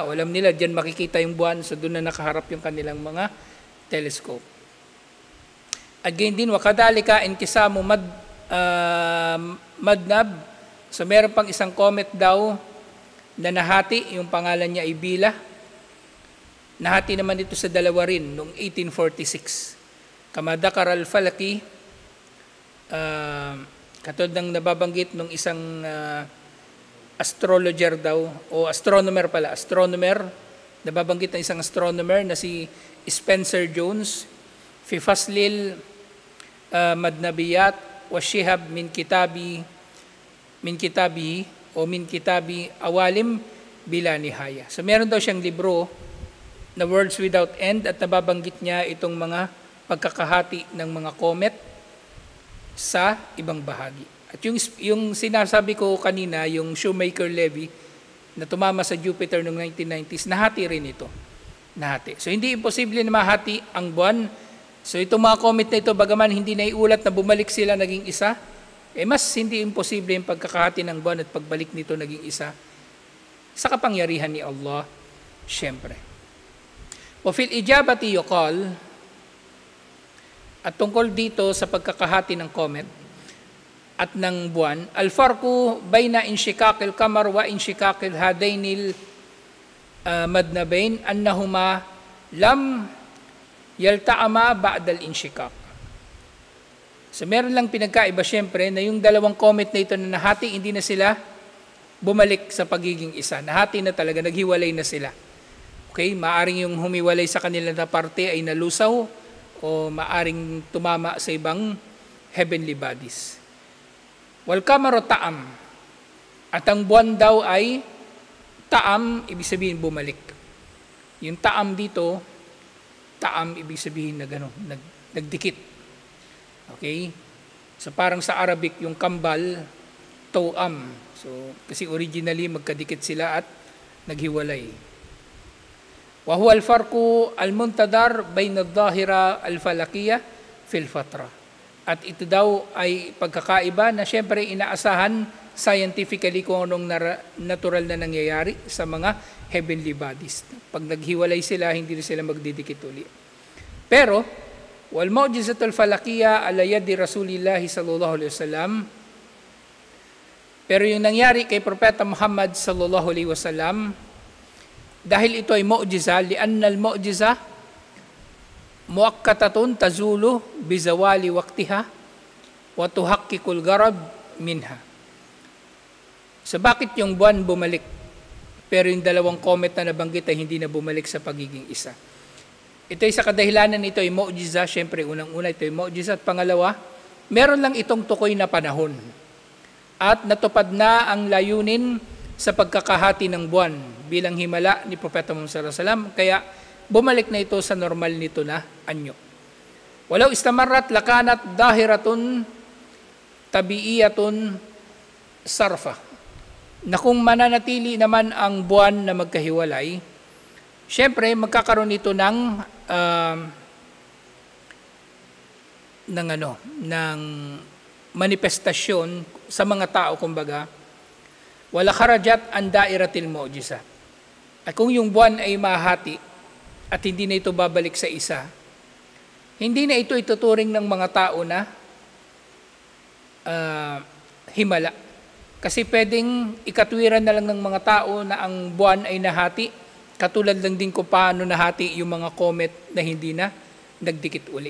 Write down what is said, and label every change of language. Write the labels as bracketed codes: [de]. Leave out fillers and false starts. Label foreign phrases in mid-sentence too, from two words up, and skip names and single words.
[tl] Alam nila, dyan makikita yung buwan, so doon na nakaharap yung kanilang mga telescope. At gayon din, [ar] وكذلك انقسام مذنب [tl] So meron pang isang comet daw na nahati, yung pangalan niya ay Bila. Nahati naman ito sa dalawa rin noong 1846. [ar] كما ذكر الفلكي, [tl] katulad ng nababanggit nung isang astrologer daw, o astronomer, nababanggit ng isang astronomer na si Spencer Jones, [ar] في فصل المذنبات والشهب من كتاب عوالم بلا نهاية. [tl] So meron daw siyang libro na Words Without End at nababanggit niya itong mga pagkakahati ng mga comet sa ibang bahagi. At yung sinasabi ko kanina, yung Shoemaker-Levy na tumama sa Jupiter noong 1990s, nahati rin ito. Nahati. So hindi imposible na mahati ang buwan. So itong mga comet na ito, bagaman hindi naiulat na bumalik sila naging isa, mas hindi imposible yung pagkakahati ng buwan at pagbalik nito naging isa sa kapangyarihan ni Allah, syempre. [ar] وفي الإجابة يقال, [tl] at tungkol dito sa pagkakahati ng comet at ng buwan, [ar] الفرق بين انشقاق القمر وانشقاق هذين المذنبين أنهما لم يلتئما بعد الانشقاق. [tl] So meron lang pinagkaiba syempre na yung dalawang comet na ito na nahati, hindi na sila bumalik sa pagiging isa. Nahati na talaga, naghiwalay na sila. Okay, maaring yung humiwalay sa kanila na parte ay nalusaw o maaring tumama sa ibang [en] heavenly bodies. [ar] والقمر التأم. [tl] At ang buwan daw ay ta'am, ibig sabihin bumalik. Yung ta'am dito, ta'am ibig sabihin na gano'n, nagdikit. Okay? So parang sa Arabic, yung kambal, to'am. So kasi originally magkadikit sila at naghiwalay. [ar] وهو الفرق المنتظر بين الظاهرة الفلكية في الفترة. [tl] At ito daw ay pagkakaiba na syempre inaasahan scientifically kung anong natural na nangyayari sa mga [en] heavenly bodies. [tl] Pag naghiwalay sila, hindi na sila magdidikit uli. Pero, [ar] والمعجزة الفلكية على يد رسول الله صلى الله عليه وسلم. [tl] Pero yung nangyari kay Propeta Muhammad [ar] صلى الله عليه وسلم, [tl] dahil ito ay mu'jiza, [ar] لأن المعجزة مؤقتة تزول بزوال وقتها وتحقق الغرض منها. [tl] So bakit yung buwan bumalik pero yung dalawang comet na nabanggit ay hindi na bumalik sa pagiging isa? Ito ay sa kadahilanan nito ay mu'jiza. Siyempre, unang-una ito ay mu'jiza. At pangalawa, meron lang itong tukoy na panahon. At natupad na ang layunin sa pagkakahati ng buwan bilang himala ni Propeta Muhammad [ar] صلى الله عليه وسلم. [tl] Kaya bumalik na ito sa normal nito na anyo. [ar] ولو استمرت لكانت ظاهرة طبيعية صرفة. [tl] Na kung mananatili naman ang buwan na magkahiwalay, syempre magkakaroon ito ng manifestasyon sa mga tao, kumbaga, [ar] ولخرجت عن دائرة المعجزة. [tl] At kung yung buwan ay mahati at hindi na ito babalik sa isa, hindi na ito ituturing ng mga tao na himala. Kasi pwedeng ikatwiran na lang ng mga tao na ang buwan ay nahati, katulad lang din kung paano nahati yung mga comet na hindi na nagdikit uli.